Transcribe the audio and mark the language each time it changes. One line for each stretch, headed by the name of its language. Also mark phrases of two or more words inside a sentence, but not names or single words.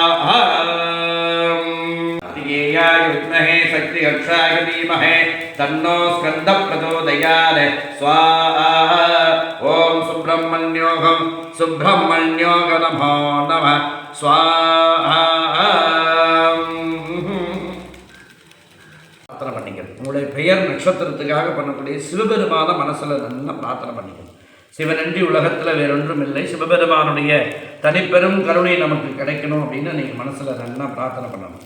Sanskrit: विद्महे शक्ति अक्षाय धीमहि तन्नो स्कंद प्रचोदयात् स्वाहा. ओम सुब्रह्मण्योऽहं सुब्रह्मण्योऽग नमो नमः स्वाहा.
Tamil: பிரார்த்தனை பண்ணிக்கணும். உங்களுடைய பெயர் நட்சத்திரத்துக்காக பண்ணக்கூடிய சிவபெருமான மனசில் நல்லா பிரார்த்தனை பண்ணிக்கணும். சிவனன்றி உலகத்தில் வேறொன்றும் இல்லை. சிவபெருமானுடைய தனிப்பெரும் கருணை நமக்கு கிடைக்கணும் அப்படின்னு நீங்கள் மனசில் நல்லா பிரார்த்தனை பண்ணணும்.